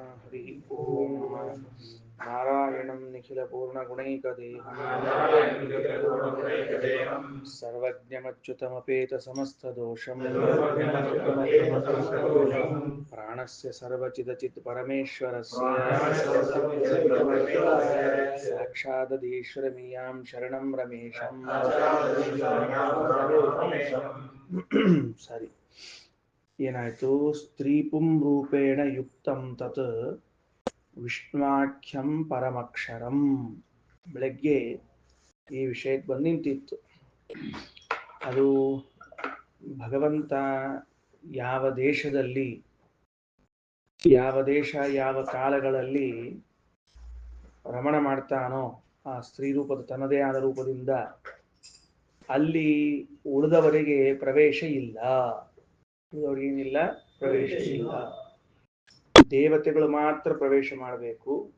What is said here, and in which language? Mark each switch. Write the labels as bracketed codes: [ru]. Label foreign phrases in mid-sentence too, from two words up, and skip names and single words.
[sa] हरि ओम नारायणं निखिलपूर्णगुणैकदेहं सर्वज्ञमच्युतमपेतसमस्तदोषं प्राणस्य सर्वचिदचित् परमेश्वरस्य साक्षादधीश्वरमीयां शरणं रमेशं ಸರಿ ಏನಾಯ್ತು ಸ್ತ್ರೀಪುಂ ರೂಪೇಣ ಯುಕ್ತಂ ತತ್ ವಿಷ್ಣುವಾಖ್ಯಂ ಪರಮಕ್ಷರಂ [kn] ಬೆಳಗ್ಗೆ ಈ ವಿಷಯಕ್ಕೆ ಬಂದು ನಿಂತಿತ್ತು ಅದು ಭಗವಂತ ಯಾವ ದೇಶದಲ್ಲಿ ಯಾವ ದೇಶ ಯಾವ ಕಾಲಗಳಲ್ಲಿ ರಮಣ ಮಾಡ್ತಾನೋ ಆ ಸ್ತ್ರೀ ರೂಪದ ತನ್ನದೇ ಆದ ರೂಪದಿಂದ ಅಲ್ಲಿ ಉಳಿದವರಿಗೆ ಪ್ರವೇಶ ಇಲ್ಲ ಉಳಿದವರಿಗೇನಿಲ್ಲ ಪ್ರವೇಶ ಇಲ್ಲ ದೇವತೆಗಳು ಮಾತ್ರ ಪ್ರವೇಶ ಮಾಡಬೇಕು